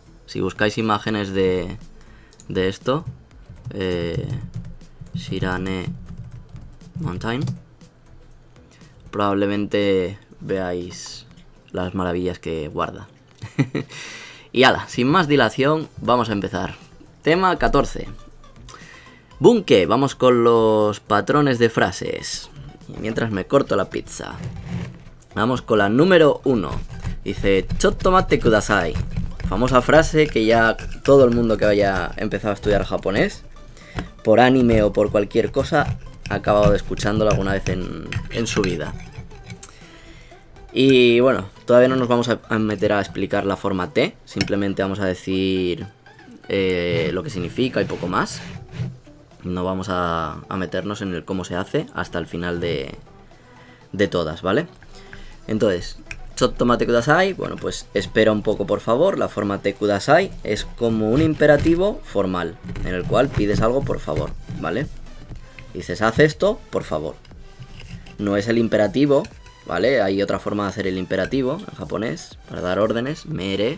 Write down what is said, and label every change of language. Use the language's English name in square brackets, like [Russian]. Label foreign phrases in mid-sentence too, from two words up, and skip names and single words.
[Spanish] Si buscáis imágenes de esto, Shirane Mountain, probablemente veáis las maravillas que guarda. Y ala, sin más dilación, vamos a empezar. Tema 14. Bunke, vamos con los patrones de frases. Y mientras me corto la pizza. Vamos con la número 1. Dice, [Japanese] ちょっと待ってください. [Spanish] Famosa frase que ya todo el mundo que haya empezado a estudiar japonés, por anime o por cualquier cosa, ha acabado escuchándola alguna vez en su vida. Y bueno, todavía no nos vamos a meter a explicar la forma T, simplemente vamos a decir lo que significa y poco más. No vamos a meternos en el cómo se hace hasta el final de todas, ¿vale? Entonces, [Japanese] ちょっと待ってください, [Spanish] bueno, pues espera un poco por favor. La forma T kudasai es como un imperativo formal, en el cual pides algo por favor, ¿vale? Dices, haz esto, por favor. No es el imperativo, ¿vale? Hay otra forma de hacer el imperativo en japonés, para dar órdenes, mere.